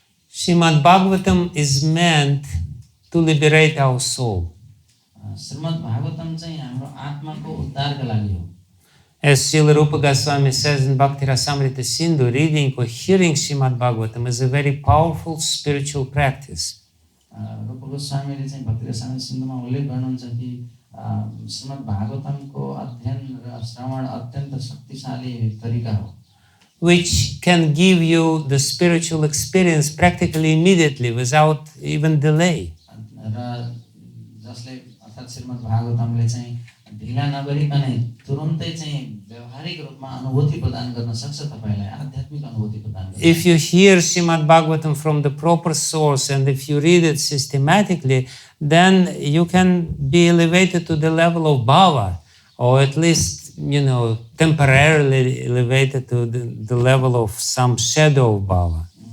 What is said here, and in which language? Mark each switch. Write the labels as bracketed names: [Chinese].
[English] Srimad-Bhagavatam is meant to liberate our soul. [Nepali] श्रीमद्-भागवतम चाहिँ हाम्रो आत्माको उद्धारका लागि हो. [English] As Srila Rupa Goswami says in Bhakti Rasamrita Sindhu, reading or hearing Srimad-Bhagavatam is a very powerful spiritual practice. [Nepali] रूप गोस्वामीले चाहिँ भक्ति रसामृत सिन्धुमा उल्लेख गर्नुहुन्छ कि श्रीमद्-भागवतमको अध्ययन र श्रवण अत्यन्त शक्तिशाली तरिका हो. [English] Which can give you the spiritual experience practically immediately without even delay. [Nepali] र जसले अर्थात् श्रीमद्-भागवतमले चाहिँ ढिला नगरिकनै तुरुन्तै चाहिँ व्यावहारिक रूपमा अनुभूति प्रदान गर्न सक्छ तपाईलाई, आध्यात्मिक अनुभूति प्रदान गर्न. [English] If you hear Srimad-Bhagavatam from the proper source and if you read it systematically, then you can be elevated to the level of bhava, or at least, temporarily elevated to the level of some shadow of bhava.